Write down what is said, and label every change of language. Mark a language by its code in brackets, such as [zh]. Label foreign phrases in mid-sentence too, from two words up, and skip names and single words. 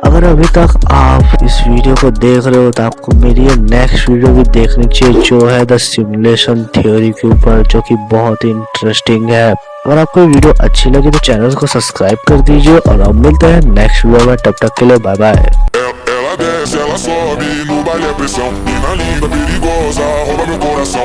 [hi] अगर अभी तक आप इस वीडियो को देख रहे हो तो आपको मेरी ये नेक्स्ट वीडियो भी देखनी चाहिए, जो है [en] the simulation theory [hi] के ऊपर, जो कि बहुत ही इंटरेस्टिंग है। अगर आपको वीडियो अच्छी लगी तो चैनल को सब्सक्राइब कर दीजिए और अब मिलते हैं नेक्स्ट वीडियो में, तब तक के लिए [en] bye bye. [pt] Ela desce, ela sobe, no baile é pressão. Mina linda, perigosa, rouba meu coração.